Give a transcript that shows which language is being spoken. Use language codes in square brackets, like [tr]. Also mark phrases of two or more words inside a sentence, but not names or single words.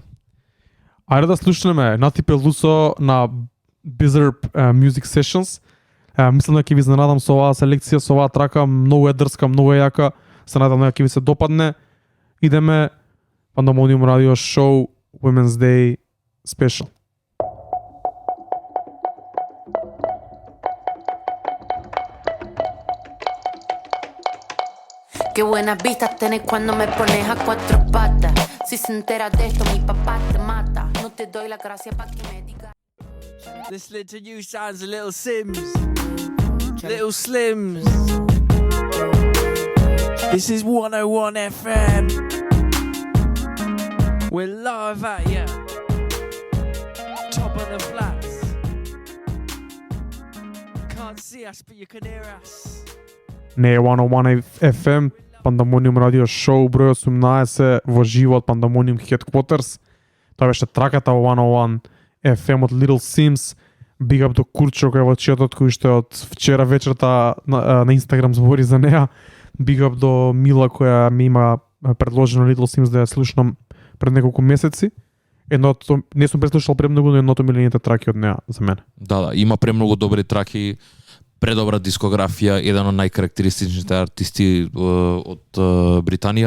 [mk] Ајде да слушнеме Нати Пелусо на Bizarre Music Sessions. Мислам дека ќе ви изненадам со оваа селекција, со оваа трака, многу е дрска, многу е јака. Се надам дека ќе ви се допадне. Идеме Pandemonium Radio Show [en] Women's Day Special. [es] Qué buenas vistas tenés cuando me pones a cuatro patas. Si se entera de esto, mi papá te mata. No te doy la gracia pa' que me digas. [en] Listening to you sounds a little Sims. Little Slims. This is 101 FM. We're live at ya. Top of the flats. Can't see us, but you can hear us. [mk] Не е 101 FM, Pandemonium Radio Show, број 18 во живо од Pandemonium Headquarters. Тоа беше траката во 101 FM од Little Sims. [en] Big up [mk] до Курчо кој е во чатот, кој што од вчера вечерта на Инстаграм збори за неа. [en] Big up [mk] до Мила која ми има предложено Little Sims да ја слушнам пред неколку месеци. Едното не сум преслушал премногу, но едното милените траки од неа за мене. Да, има премногу добри траки. предобра дискографија, еден од најкарактеристичните артисти од Британија.